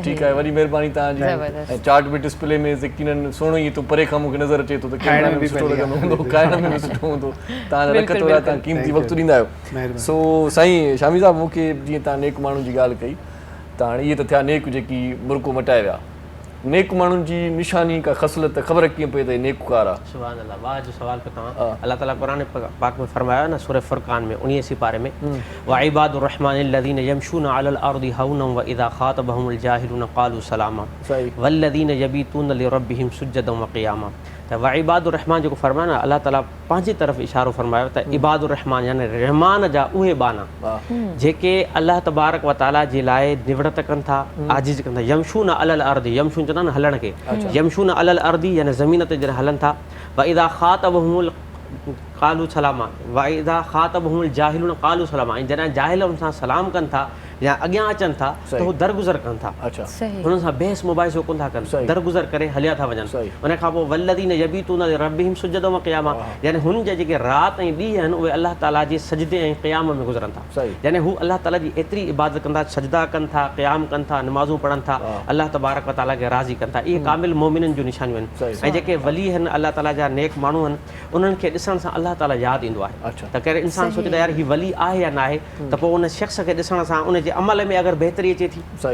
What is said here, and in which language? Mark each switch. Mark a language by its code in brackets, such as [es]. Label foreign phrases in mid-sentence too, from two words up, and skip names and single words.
[sd] ठीकु आहे वॾी महिरबानी तव्हांजी ऐं चार्ट बि डिस्प्ले में यकीनन सुहिणो ई तो परे खां मूंखे नज़र अचे थो त खाइण में बि सुठो लॻंदो हूंदो खाइण में बि सुठो हूंदो तव्हां रखत वारा तव्हां क़ीमती वक़्तु ॾींदा आहियो सो साईं शामी साहिबु मूंखे जीअं तव्हां नेक माण्हुनि जी ॻाल्हि कई त हाणे इहे त थिया नेक जेकी बुरको मटाए विया नेक माण्हुनि जी निशानी का ख़सलत ख़बर कीअं पई त नेककार आहे [ar] سبحان الله [sd] वाह जो सवाल पे तव्हां अल्लाह ताला क़ुरान पाक में फरमाया न सूरह फुरक़ान में 19 पारे में [ar] وعباد الرحمن الذين يمشون على الأرض هونا وإذا خاطبهم الجاهلون قالوا سلاما والذين يبيتون لربهم سجدا وقياما [sd] त [ar] وعباد الرحمن [sd] जेको फरमाया न अल्लाह ताला पंहिंजी तरफ़ इशारो फरमायो त [ar] عباد الرحمن [sd] यानी रहमान जा उहे बाना जेके [ar] الله تبارك وتعالى [sd] जे लाइ निवड़त कनि था आजिज़ कनि था [ar] يمشون على الأرض [sd] यमशून चवंदा न हलण खे [ar] يمشون على الأرض [sd] यानी ज़मीन ते जॾहिं हलनि था [ar] وإذا خاطبهم قالوا سلاما وإذا خاطبهم الجاهلون قالوا سلاما [sd] ऐं जॾहिं जाहिल हुन सां सलाम कनि था या अॻियां अचनि था त हू दरगुज़र कनि था हुननि सां बहस मुबाहिसो कोन था कनि दरगुज़र करे हलिया था वञनि उन खां पोइ वल्लदीन [ar] يبيتون لربهم سجدا وقياما [sd] यानी हुननि जा जेके राति ऐं ॾींहं आहिनि उहे अल्लाह ताला जे सजदे ऐं क़याम में गुज़रनि था यानी हू अल्लाह ताला जी एतिरी इबादत कंदा सजदा कनि था क़याम कनि था नमाज़ूं पढ़नि था [ar] الله تبارك وتعالى [sd] खे राज़ी कनि था इहे कामिल मोमिननि जूं निशानियूं आहिनि ऐं जेके वली आहिनि अल्लाह ताला जा नेक माण्हू आहिनि उन्हनि खे ॾिसण सां अल्लाह ताला यादि ईंदो आहे त कहिड़े इंसान सोचे त यार हीउ वली आहे या न आहे त पोइ उन शख़्स खे ॾिसण सां उनजे अमल में अगरि बेहतरी अचे थी